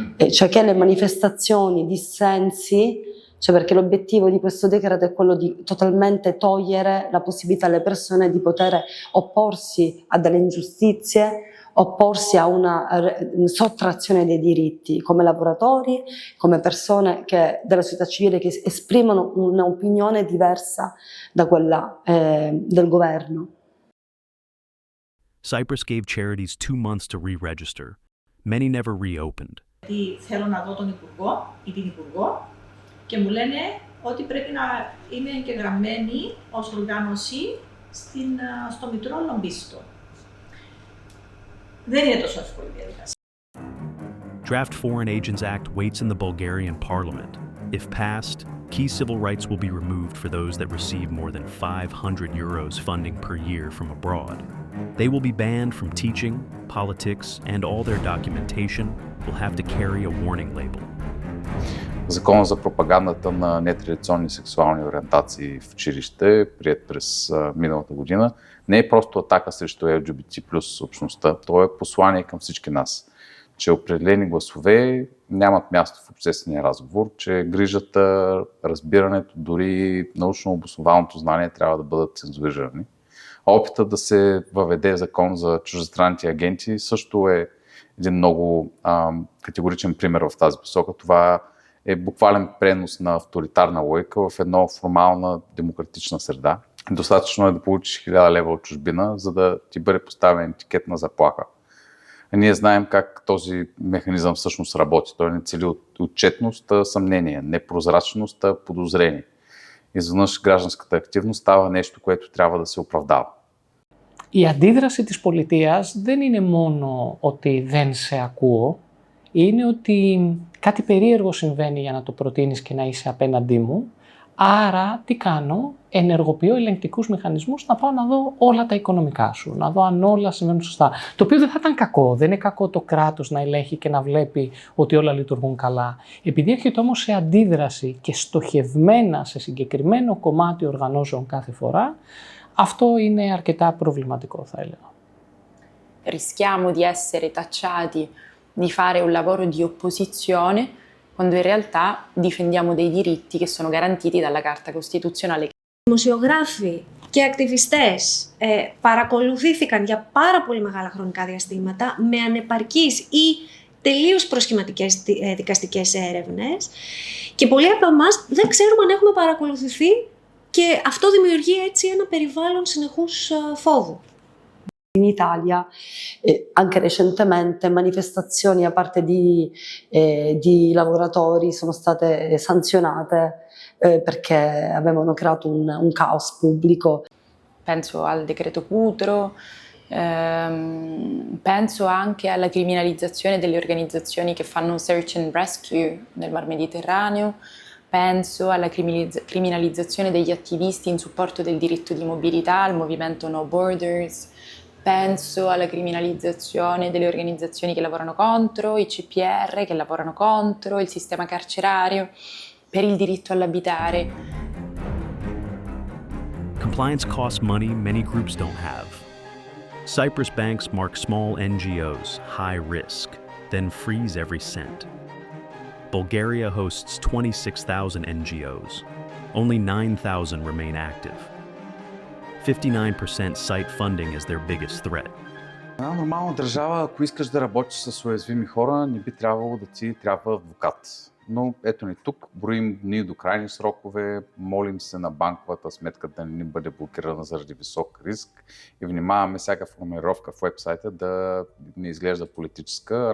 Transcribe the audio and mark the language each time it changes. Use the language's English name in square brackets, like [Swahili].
[Italian] Cioè che le manifestazioni, i dissensi, cioè perché l'obiettivo di questo decreto è quello di totalmente togliere la possibilità alle persone di poter opporsi a delle ingiustizie, opporsi a una sottrazione dei diritti come lavoratori, come persone della società civile che esprimono un'opinione diversa da quella del governo. [English] Cyprus gave charities 2 months to re-register. Many never reopened. [Greek] Θέλω να δω τον Υπουργό ή την Υπουργό και μου λένε ότι πρέπει να είναι εγγεγραμμένη ως οργάνωση στο Μητρό Λομπίστο. Δεν είναι τόσο εύκολη διαδικασία. [English] Draft Foreign Agents Act waits in the Bulgarian parliament. If passed, key civil rights will be removed for those that receive more than €500 funding per year from abroad. They will be banned from teaching, politics, and all their documentation will have to carry a warning label. [Bulgarian] Закона за пропагандата на нетрадиционни сексуални ориентации в училище, приет през миналата година, не е просто атака срещу LGBT плюс общността, то е послание към всички нас, че определени гласове нямат място в обществения разговор, че грижата, разбирането, дори научно обоснованото знание трябва да бъдат цензурирани. Опитът да се въведе закон за чуждестранните агенти също е един много категоричен пример в тази посока. Това е буквален пренос на авторитарна логика в една формална демократична среда. Достатъчно е да получиш 1000 лева от чужбина, за да ти бъде поставен етикет на заплаха. А ние знаем как този механизъм всъщност работи. Той не цели отчетност, съмнение, непрозрачност, подозрение. Изведнъж гражданската активност става нещо, което трябва да се оправдава. [Greek] Η αντίδραση της πολιτείας δεν είναι μόνο ότι δεν σε ακούω, είναι ότι κάτι περίεργο συμβαίνει για να το προτείνεις και να είσαι απέναντί μου, άρα τι κάνω, ενεργοποιώ ελεγκτικούς μηχανισμούς να πάω να δω όλα τα οικονομικά σου, να δω αν όλα συμβαίνουν σωστά. Το οποίο δεν θα ήταν κακό, δεν είναι κακό το κράτος να ελέγχει και να βλέπει ότι όλα λειτουργούν καλά. Επειδή έρχεται όμως σε αντίδραση και στοχευμένα σε συγκεκριμένο κομμάτι oργανώσεων κάθε φορά, αυτό είναι αρκετά προβληματικό θα έλεγα. [Italian] Rischiamo di essere tacciati di fare un lavoro di opposizione quando in realtà difendiamo dei diritti che sono garantiti dalla Carta Costituzionale. [Greek] Δημοσιογράφοι και ακτιβιστές παρακολουθήθηκαν για πάρα πολύ μεγάλα χρονικά διαστήματα με ανεπαρκείς ή τελείως προσχηματικές δικαστικές έρευνες και πολλοί από εμάς δεν ξέρουμε αν έχουμε παρακολουθηθεί και αυτό δημιουργεί έτσι ένα περιβάλλον συνεχούς φόβου. [Italian] In Italia, anche recentemente, manifestazioni da parte di lavoratori sono state sanzionate perché avevano creato un caos pubblico. Penso al decreto Cutro, Penso anche alla criminalizzazione delle organizzazioni che fanno [English] search and rescue [Italian] nel Mar Mediterraneo, penso alla criminalizzazione degli attivisti in supporto del diritto di mobilità, al movimento No Borders, penso alla criminalizzazione delle organizzazioni che lavorano contro, i CPR che lavorano contro, il sistema carcerario, per il diritto all'abitare. [English] Compliance costs money many groups don't have. Cyprus banks mark small NGOs high risk, then freeze every cent. Bulgaria hosts 26,000 NGOs. Only 9,000 remain active. 59% cite funding as their biggest threat. [Bulgarian] Една нормална държава, ако искаш да работиш с уязвими хора, не би трябвало да ти трябва адвокат. Но ето ни тук, броим дни до крайни срокове, молим се на банковата сметка да не ни бъде блокирана заради висок риск и внимаваме всяка формулировка в уебсайта да не изглежда политическа.